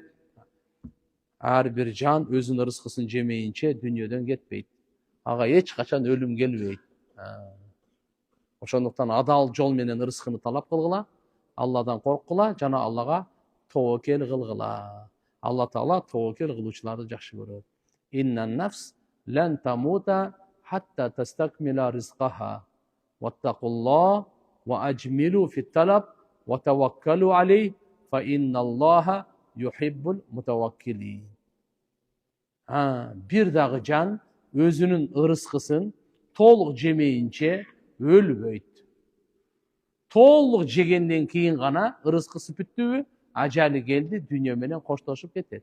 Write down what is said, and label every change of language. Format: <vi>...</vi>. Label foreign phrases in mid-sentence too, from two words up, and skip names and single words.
<ky>Ар бир жан өзүнүн ырыскысын жемейинче дүйнөдөн кетпейт. Ага эч качан өлүм келбейт. Ошондуктан адал жол менен ырыскыны талап кылгыла, Алладан корккула жана Аллага тоокел кылгыла. Алла Таала тоокел кылуучуларды жакшы көрөт.</ky> <ar>إن نفسا لن تموت حتى تستكمل رزقها. واتقوا الله وأجملوا في الطلب وتوكلوا عليه فإن الله يحب المتوكلين.</ar> <ky>Бир дагы жан өзүнүн ырыскысын толук жемейинче өлбөйт. Толук жегенден кийин гана ырыскысы бүттүбү, ажалы келди, дүйнө менен коштошуп кетет.</ky>